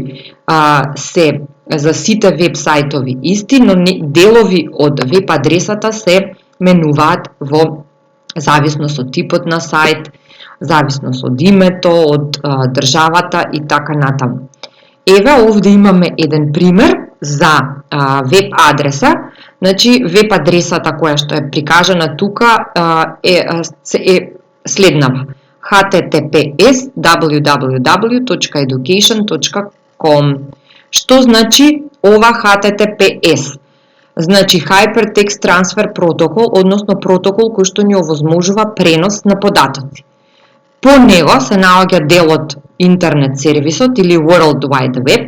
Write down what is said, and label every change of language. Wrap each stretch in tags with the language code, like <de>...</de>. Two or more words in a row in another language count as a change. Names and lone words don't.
<mk>Некои се за сите веб сајтови исти, но делови од веб адресата се менуваат во зависност од типот на сајт, зависност од името, од државата и така натаму. Еве овде имаме еден пример за веб адреса. Значи, веб адресата која што е прикажана тука е следнава: https www.education.com. Што значи ова HTTPS?</mk> <en>Значи Hypertext Transfer Protocol,</en> <mk>односно протокол кој што ни овозможува пренос на податоци. По него се наоѓа делот интернет сервисот или</mk> <en>World Wide Web.</en>